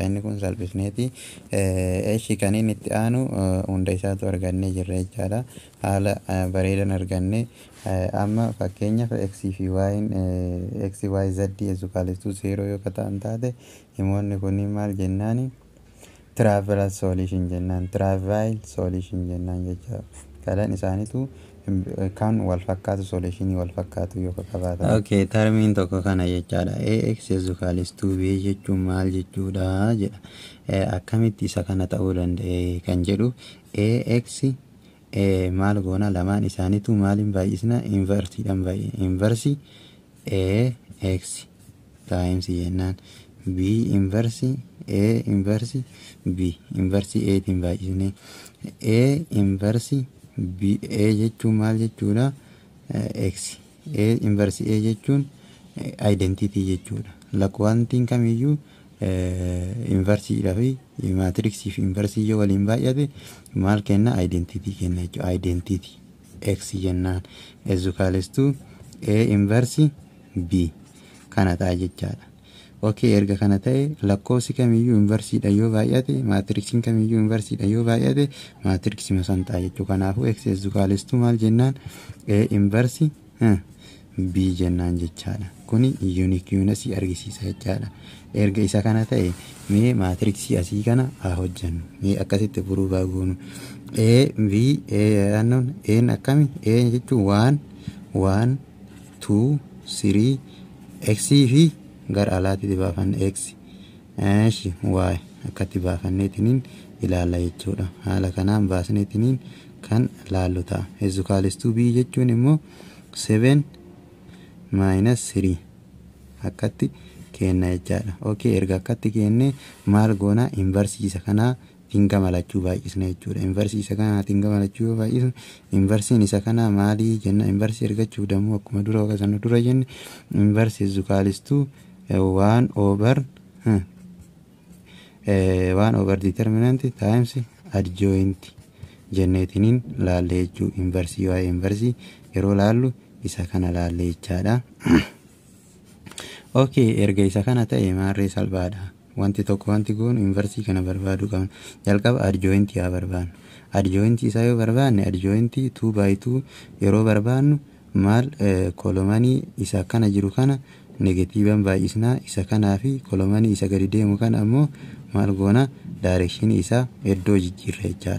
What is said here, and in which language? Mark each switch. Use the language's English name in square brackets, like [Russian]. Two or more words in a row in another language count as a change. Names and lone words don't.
[Oromo] Inni kun salphisneeti. Eeshi kan inni itti aanu hunda isaatu argannee jirra jechaadha. Haala bareedan arganne amma fakkeenyaaf x fi y'in x y z ezukaalistuu 0 yoo ta'an taate himoonni kunniin maal jennaani [English] travel solution [Oromo] jennaan. [English] Travel solution [Oromo] jennaan jecha. Kalaan isaaniitu kan wal fakkaatu solution wal fakkaatu yoo qabaatan. Okay, termiin tokko kana jechaadha. Ax ezukaalistuu b jechuun maal jechuudha jedha. Akkamitti isa kana ta'uu danda'e kan jedhu ax maal goona lamaan isaaniitu maaliin baay'isna inversiidhaan baay'ee inversi ax times jennaan b inversi a inversi b inversi a tiin baay'isne a inversi b a jechuun maal jechuudha x a inversi a jechuun identity jechuudha. Lakwaantiin kamiyyuu inversiidhaa fi maatiriksi fi inversii yoo waliin baay'ate maal kenna identity kenna jechuudha. Identity x jennaan ezukaalistuu a inversi b kana ta'a jechaadha. Okay, erga kana ta'e lakkoofsi kamiyyuu inversiidha yoo baay'ate maatiriksiin kamiyyuu inversiidha yoo baay'ate maatiriksi san ta'a jechuudha. Kanaafuu x ezukaalistuu maal jennaan a inversi b jennaan jechaadha. Kuni uniqueness argisiisa jechaadha. Erga isa kana ta'e mee maatiriksi asii kana haa hojjannu. Mee akkasitti furuu baagoonu. A v a annoon n akkami a jechuun 1 2 3 x fi gara alaatti baafanne x eeshi y akkatti baafanneetiniin ilaalla jechuudha. Haala kanaan baasneetiniin kan laallu ta'a. Ezukaalistuu b jechuun immoo 7 minus 3 akkatti kenna jechaadha. Okay, erga akkatti kenne maal goona inversiisa kanaa tinga malachuu baay'isna jechuudha. Inversiisa kanaa tinga malachuu baay'isna. Inversiin isa kanaa maalii jenna? Inversii ergachuuf dammoo akkuma dura wakasanu dura jenne inversii ezukaalistuu 1 [English] over determinant times adjoint [Oromo] jenneetiniin laalle jechuu. Inversii waa inversii yeroo laallu isa kana laalle jechaadha. Okay, erga isa kana ta'e maarree salphaadha. Wanti tokko wanti goonu inversii kana barbaadu qabna. Jalqaba adjoint yaa barbaannu. Adjoint isaa yoo barbaanne adjoint 2/2 yeroo barbaannu maal kolomanii isa kana jiru kana negatiivan baay'isnaa isa kanaa fi kolomanii isa gadi deemu kana ammoo maal goona direction isaa iddoo jijjiirra jechaadha.